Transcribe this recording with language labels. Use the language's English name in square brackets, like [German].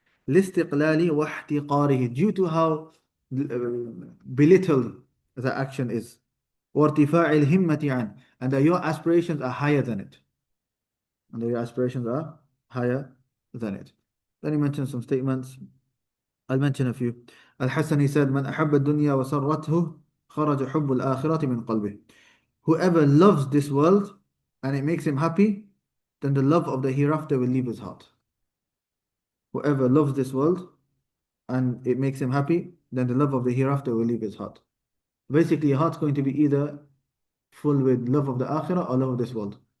[Arabic] لِاسْتِقْلَالِ وَاحْتِقَارِهِ. [English] Due to how belittled the action is. [Arabic] وَارْتِفَاعِ الْهِمَّةِ عَنْ. [English] And that your aspirations are higher than it. And that your aspirations are higher than it. Then he mentioned some statements. I'll mention a few. Al-Hasani said, [Arabic] من أحب الدنيا وسرته خرج حب الآخرة من قلبه. [English] Whoever loves this world and it makes him happy, then the love of the hereafter will leave his heart. Whoever loves this world and it makes him happy, then the love of the hereafter will leave his heart. Basically, your heart's going to be either full with love of the akhirah or love of this world.